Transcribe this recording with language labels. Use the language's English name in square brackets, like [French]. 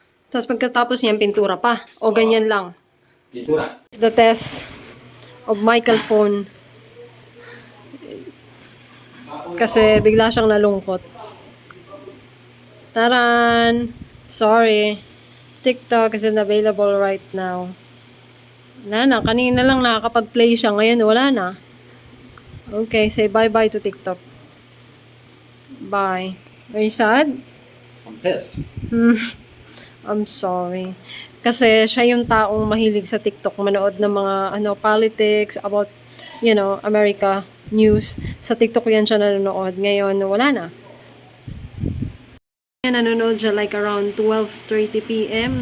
[Filipino] Tapos pagkatapos niyan, pintura pa. O ganyan lang. Pintura. [English] It's the test of Michael phone. [Filipino] Kasi bigla siyang nalungkot. [English] Taran! Sorry. TikTok isn't available right now. [Filipino] Kanina lang nakakapag-play siya. Ngayon, wala na. [English] Okay, say bye-bye to TikTok. Bye. Are you sad? I'm pissed. I'm sorry. [Filipino] Kasi siya yung taong mahilig sa TikTok, manood ng mga [English] politics about, America. [Filipino] news. Sa TikTok yan siya nanonood. Ngayon, wala na. Nanonood siya like around 12:30 p.m.